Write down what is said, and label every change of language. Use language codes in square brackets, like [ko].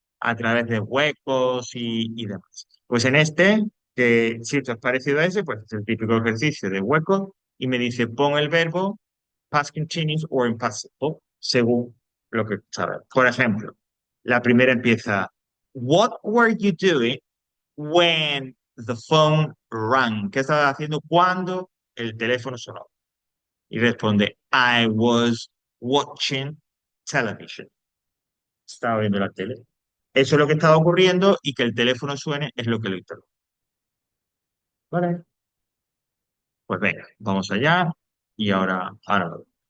[es] A través de huecos y demás. Pues en este, que si esto es parecido a ese, pues es el típico ejercicio de huecos y me dice pon el verbo [en] past continuous or impossible, [es] según lo que sabes. Por ejemplo, la primera empieza, [en] What were you doing when the phone rang? [es] ¿Qué estaba haciendo cuando el teléfono sonó? Y responde, [en] I was watching television. [es] Estaba viendo la tele. Eso es lo que estaba ocurriendo y que el teléfono suene es lo que lo interrumpe. Vale. Pues venga, vamos allá y ahora lo vemos.